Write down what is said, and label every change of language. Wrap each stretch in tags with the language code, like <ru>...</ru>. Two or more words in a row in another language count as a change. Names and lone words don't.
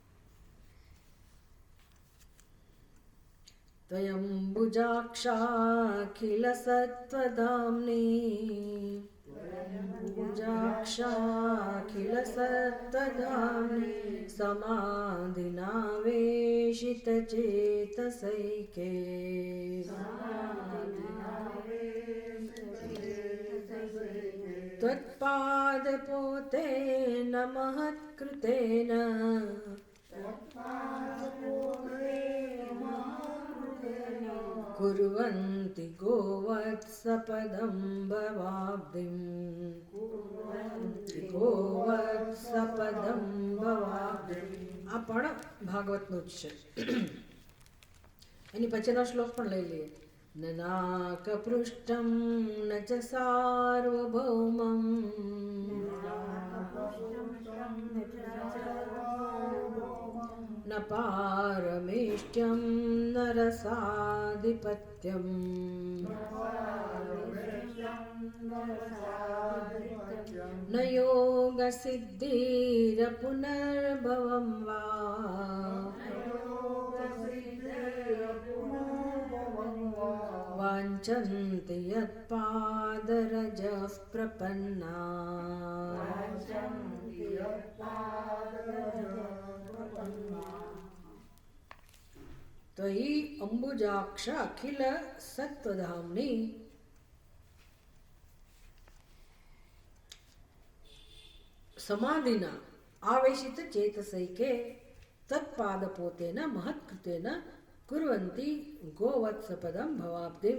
<sa>ત્વયંબુજાક્ષાખિલ સત્વધામ્ની, ભુજાક્ષાખિલ સત્વધામ્ની સમાધિનાવેશિત ચેતસૈકે, ત્વત્પાદ પોતેન મહત્કૃતેન कुर्वन्ति गोवत्सपदं भवाब्धिं, गोवत्सपदं भवाब्धिं.</sa> <gu>આ પણ ભાગવતનું જ છે. એની પછીનો શ્લોક પણ લઈ લઈએ.</gu> <sa>નનાકપૃષ્ઠં ન ચ સાર્વભૌમં, न पारमेष्ट्यं न रसाधिपत्यं, न योगसिद्धिरपुनर्भवं वा, वाञ्छन्ति यत्पादरजः प्रपन्ना,</sa> <gu>તો એ</gu> <sa>અંબુજાક્ષ અખિલ સત્વધામની સમાધિના આવેશિત ચેતસૈકે તત્પાદ પોતેન મહત્કૃતેન કુર્વંતી ગોવત્સપદમ ભવાબ્ધિમ.</sa>